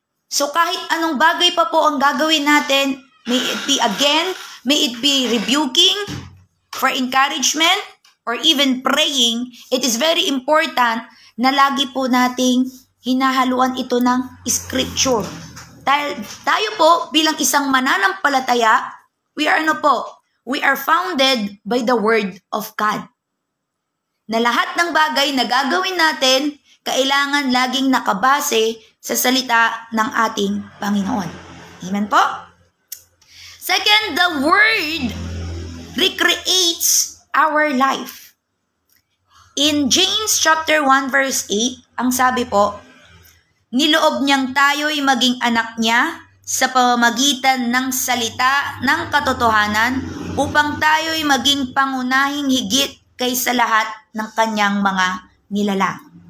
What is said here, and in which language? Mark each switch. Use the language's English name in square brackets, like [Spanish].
[Filipino] So kahit anong bagay pa po ang gagawin natin, [English] may it be again, may it be rebuking, for encouragement, or even praying, it is very important [Filipino] na lagi po nating hinahaluan ito ng scripture. Tayo po bilang isang mananampalataya, [English] We are We are founded by the Word of God. [Filipino] Na lahat ng bagay na gagawin natin, kailangan laging nakabase sa salita ng ating Panginoon. Amen po? [English] Second, the Word recreates our life. In James chapter 1 verse 8, [Filipino] ang sabi po, niloob niyang tayo'y maging anak niya sa pamamagitan ng salita ng katotohanan upang tayo'y maging pangunahing higit kaysa lahat ng kanyang mga nilalang.